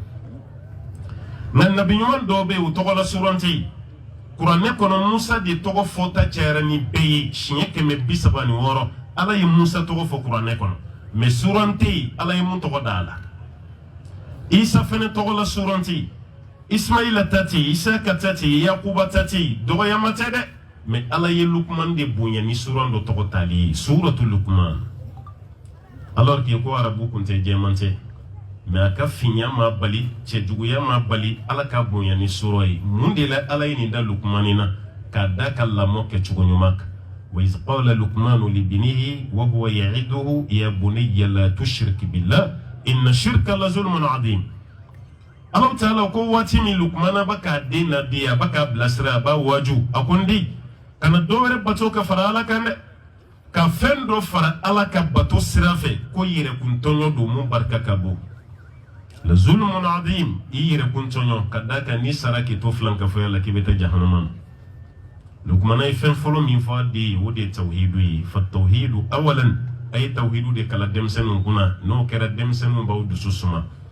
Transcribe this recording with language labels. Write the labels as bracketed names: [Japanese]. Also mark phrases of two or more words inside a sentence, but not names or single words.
[Bambara] nka nabi ɲuman dɔw bɛ yen o tɔgɔ la soron tɛ yen kuranɛ kɔnɔ musa de tɔgɔ fɔta cayara ni bɛɛ ye siɲɛ 136 ala ye musa tɔgɔ fɔ kuranɛ kɔnɔ mɛ soron tɛ yen ala ye mun tɔgɔ da la isa fɛnɛ tɔgɔ la soron tɛ yen ismaila ta tɛ yen isaka ta tɛ yen yakuba ta tɛ yen dɔgɔyama tɛ dɛ mɛ ala ye lukuman de bonya ni soron dɔ tɔgɔ tali ye suratu lukuman [French] alors que [Bambara] ko arabu kun tɛ jɛman tɛ mɛ a ka finya ma bali cɛjuguya ma bali ala ka bonya ni sura ye mun de la ala ye nin da lukumani na k'a da ka lamɔ kɛcogo ɲuman kan [Arabic] وإذ قال لقمان لابنه وهو يعظه يا بني لا تشرك بالله إن الشرك لظلم عظيم الله تعالى [Bambara] ko waati min lukumana ba k'a den nadi a ba k'a bilasira a b'a waju a ko n den kana dɔ wɛrɛ bato ka fara ala kan dɛ ka fɛn dɔ fara ala ka bato sira fɛ ko yɛrɛkuntɔɲɔ don mun barika ka bon la [Arabic] ظلم عظيم [Bambara] i yɛrɛkuntɔɲɔ ka da kan ni sara k'i to filankafɔya la k'i bɛ taa jahanama na lukumana ye fɛn fɔlɔ min fɔ a den ye o de ye tawhidu ye [Arabic] فالتوحيد أولا [Bambara] a ye tawhidu de kala denmisɛnninw kunna n'o kɛra denmisɛnninw b'aw dusu suma